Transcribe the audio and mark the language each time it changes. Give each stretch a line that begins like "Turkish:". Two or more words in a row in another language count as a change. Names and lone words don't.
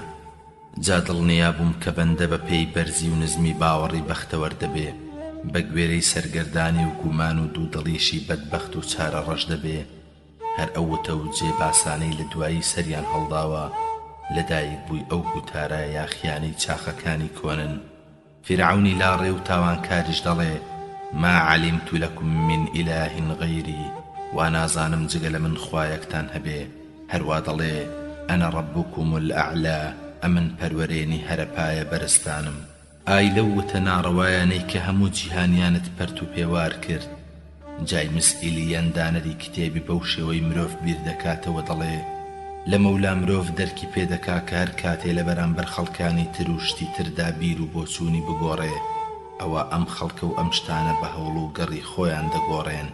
Central Kurdish: جا دڵنیا بووم کە بەندە بە پێی بەرزی و نزمی باوەڕی بەختەوەر دەبێ، بە گوێرەی سەرگەردانی و گومان و دوودڵیشی بەدبەخت و چارە ڕەش دەبێ. هەر ئەو وتە و جێباسانەی لە دوایی سەریان هەڵداوە لەدایک بووی ئەو گوتارە یاخیانی چاخەکانی کۆنن. فرعونی لاڕێ و تاوانکاریش دەڵێ
Arabic: ما علمت لكم من إله غيري
Central Kurdish: وانازانم جگە لە من خوایەکتان هەبێ. هەروە دەڵێ
Arabic: ئەنە ڕەبوکم الأعلا
Central Kurdish: ئەمن پەروەرێنی هەرەپایە بەرزتانم. ئای لەو وتە ناڕەوایانەی کە هەموو جیهانیانت پەرت و پێوار کرد. جای مسئیلیان دانەری کتێبی بەو شێوەی مرۆڤ بیر دەکاتەوە دەڵێ لە مەولا مرۆڤ دەرکی پێدەکا کە هەر کاتێ لە بەرامبەر خەڵکانی تر و شتی تردا بیر و بۆچوونی بگۆڕێ ئەوە ئەم خەڵکە و ئەم شتانە بە هەوڵ و گەڕی خۆیان دەگۆڕێن.